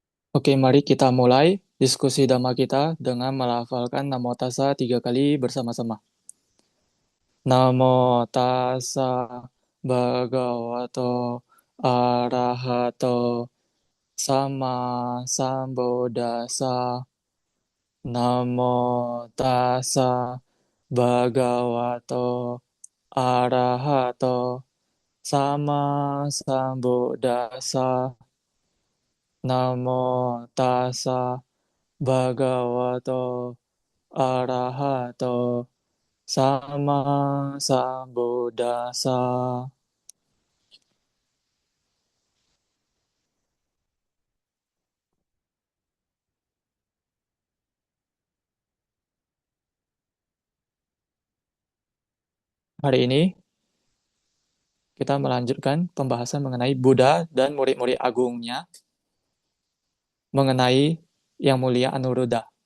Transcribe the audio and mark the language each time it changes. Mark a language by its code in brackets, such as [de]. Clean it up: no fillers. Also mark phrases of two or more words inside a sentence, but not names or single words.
[id] Oke, mari kita mulai diskusi Dhamma kita dengan melafalkan Namo Tassa 3 kali bersama-sama. [pi] Namo Tassa Bhagavato Arahato Sama Sambuddhassa. Namo Tassa Bhagavato Arahato Sama Sambuddhassa. Namo Tassa Bhagavato Arahato Sama Sambuddhassa. [id] Hari ini kita melanjutkan pembahasan mengenai Buddha dan murid-murid agungnya, mengenai Yang Mulia Anuruddha.